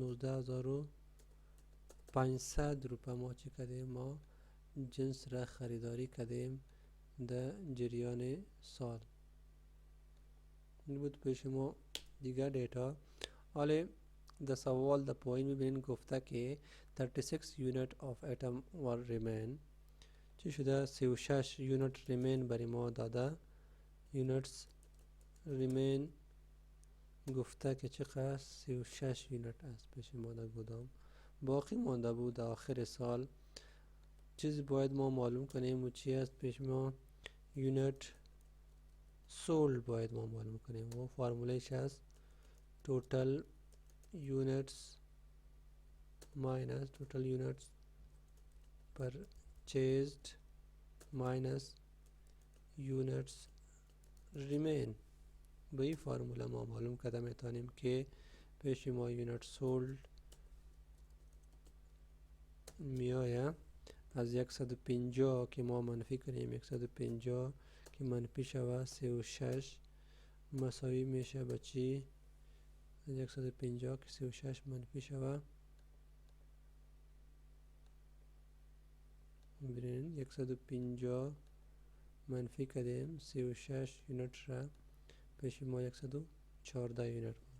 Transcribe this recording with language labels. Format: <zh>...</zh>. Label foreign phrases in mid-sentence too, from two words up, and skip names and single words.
<fa>19500 روپه ما چی کردیم ما جنس را خریداری کردیم در جریان سال این بود پیش ما دیگر دیتا حالا در سوال در پایین میبینین گفته که</fa> <en>36 unit of atom were remain</en> <fa>چی شده 36</fa> <en>unit remain</en> <fa>برای ما داده</fa> <en>units remain</en> <fa>گفته که چقدر 36 یونت است پیش ما در گودام باقی مانده بود در آخر سال چیزی باید ما معلوم کنیم و چی است پیش ما</fa> <en>unit sold</en> <fa>باید ما معلوم کنیم و فرمولش است</fa> <en>total units minus total units purchased minus units remain</en> <fa>به این فرموله ما معلوم کرده میتونیم که پیش ما</fa> <en>unit sold</en> <fa>میآید از 150 که ما منفی کنیم 150 که منفی شود 36 مساوی میشه به چی 150 که 36 منفی شود برین 150 منفی کردیم 36 یونت را پیش ما 114 یونت</fa>